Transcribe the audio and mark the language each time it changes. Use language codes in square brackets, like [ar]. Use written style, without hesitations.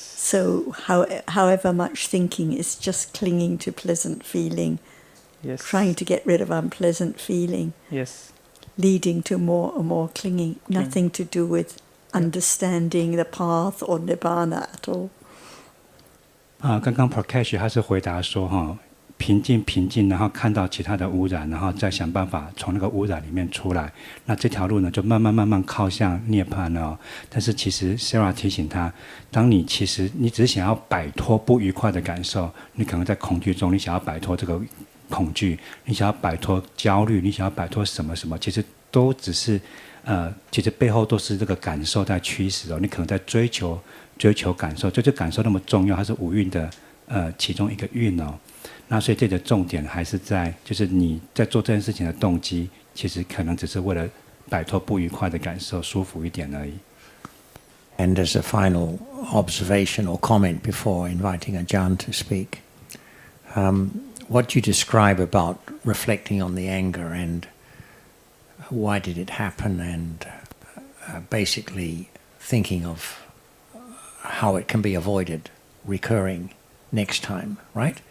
[en] So however much thinking is just clinging to pleasant feeling. Yes. Trying to get rid of unpleasant feeling. Yes. Leading to more and more clinging. Nothing to do with understanding the path or nibbana at all. [zh] 刚刚 Prakash 他是回答说哈，平静，然后看到其他的污染，然后再想办法从那个污染里面出来。那这条路呢，就慢慢靠向涅槃了哦。但是其实 Sarah 提醒他，当你其实你只是想要摆脱不愉快的感受，你可能在恐惧中，你想要摆脱这个恐惧，你想要摆脱焦虑，你想要摆脱什么，其实都只是其实背后都是这个感受在驱使哦。你可能在追求感受，这感受那么重要，它是五蕴的其中一个蕴哦。那所以这个重点还是在，就是你在做这件事情的动机，其实可能只是为了摆脱不愉快的感受，舒服一点而已。 [en] And as a final observation or comment before inviting Ajahn to speak, what you describe about reflecting on the anger and why did it happen, and basically thinking of how it can be avoided recurring next time, right?